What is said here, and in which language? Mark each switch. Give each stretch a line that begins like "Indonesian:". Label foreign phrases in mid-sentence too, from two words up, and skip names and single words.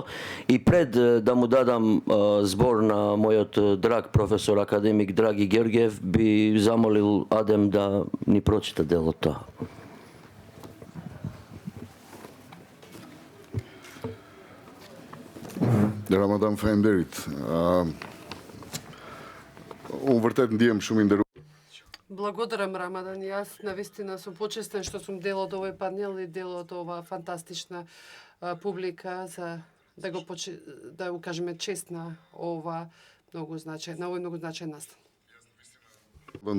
Macedonian: И пред да му дадам збор на мојот драг професор академик Драги Георгијев, би замолил Адем да ни прочита дело то.
Albanian: Ramadan faleminderit. Unë vërtet ndihem shumë i nderuar.
Macedonian: Благодарам, Рамадан. Јас навистина сум почестен што сум дел од овој панел и дел од ова фантастична публика за да го кажеме чест на овој многу значаен настан.